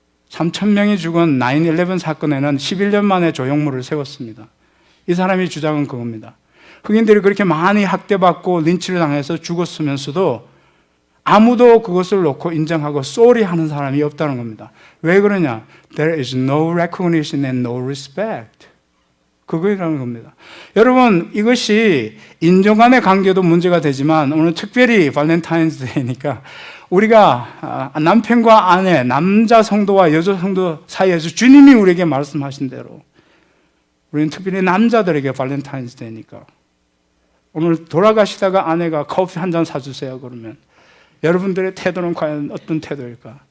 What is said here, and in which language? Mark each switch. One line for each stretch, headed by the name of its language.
Korean: 3,000명이 죽은 9/11 사건에는 11년 만에 조형물을 세웠습니다. 이 사람의 주장은 그겁니다. 흑인들이 그렇게 많이 학대받고 린치를 당해서 죽었으면서도 아무도 그것을 놓고 인정하고 쏘리 하는 사람이 없다는 겁니다. 왜 그러냐?
English: There is no recognition and no respect.
Korean: 그거라는 겁니다. 여러분, 이것이 인종 간의 관계도 문제가 되지만 오늘 특별히 발렌타인스데이니까 우리가 남편과 아내, 남자 성도와 여자 성도 사이에서 주님이 우리에게 말씀하신 대로 우리는 특별히 남자들에게 발렌타인스데이니까 오늘 돌아가시다가 아내가 커피 한 잔 사주세요 그러면 여러분들의 태도는 과연 어떤 태도일까?